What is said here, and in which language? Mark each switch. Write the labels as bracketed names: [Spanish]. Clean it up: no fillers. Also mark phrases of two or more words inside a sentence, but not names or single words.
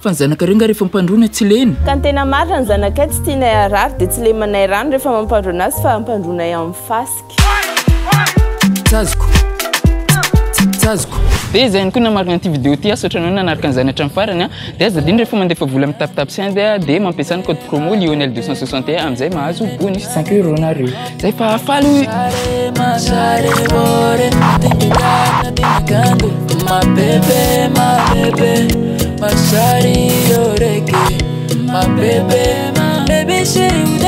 [Malagasy] Fa ny zanakare nga rehefa mpandrona tsy leny. Ka ny tena marina ny zanakay tsy tianay arary dia tsy lemanay rano rehefa mampandrona azy fa mampandronay amin'ny fasika. Tsazoko. Dia izay ihany koa namarina an'ity vidéo ity saotra anao nanaraka an'izany hatramin'ny farany dia aza adiny rehefa mandefa vola amin'ny tap-tap-send dia mampiasa ny [French] code promo [Malagasy] Lionel 261 amin'izay mahazo bonus 5 euro nareo. Zay fa hafaly. [English] My baby, my shawty, you're my baby, chérie.